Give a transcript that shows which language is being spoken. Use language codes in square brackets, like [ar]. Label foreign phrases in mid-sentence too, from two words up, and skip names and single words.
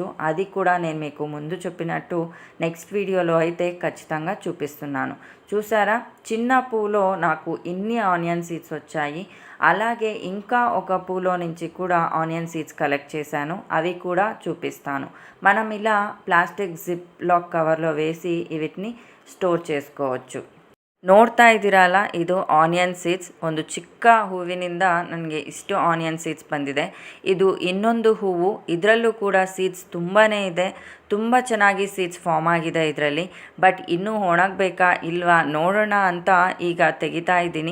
[te] అది కూడా నేను మీకు ముందు చెప్పినట్టు [en] next video [te] అయితే ఖచ్చితంగా చూపిస్తున్నాను. చూసారా, చిన్న పువ్వులో నాకు ఇన్ని [en] onion seeds [te] వచ్చాయి. అలాగే ఇంకా ఒక పువ్వులో నుంచి కూడా [en] onion seeds collect [te] చేశాను, అవి కూడా చూపిస్తాను. మనం ఇలా [en] plastic zip lock cover [te] వేసి వీటిని ಸ್ಟೋರ್ చేసుకోవచ్చు. [kn] ನೋಡ್ತಾ ಇದ್ದೀರಲ್ಲ, ಇದು [en] onion seeds. [kn] ಒಂದು ಚಿಕ್ಕ ಹೂವಿನಿಂದ ನನಗೆ ಇಷ್ಟು [en] onion seeds [kn] ಬಂದಿದೆ. ಇದು ಇನ್ನೊಂದು ಹೂವು, ಇದರಲ್ಲೂ ಕೂಡ ಸೀಡ್ಸ್ ತುಂಬಾ ಇದೆ. ತುಂಬ ಚೆನ್ನಾಗಿ [en] seeds form [kn] ಆಗಿದೆ ಇದರಲ್ಲಿ. ಬಟ್ ಇನ್ನೂ ಒಣಗಬೇಕಾ ಇಲ್ವಾ ನೋಡೋಣ ಅಂತ ಈಗ ತೆಗಿತಾ ಇದ್ದೀನಿ.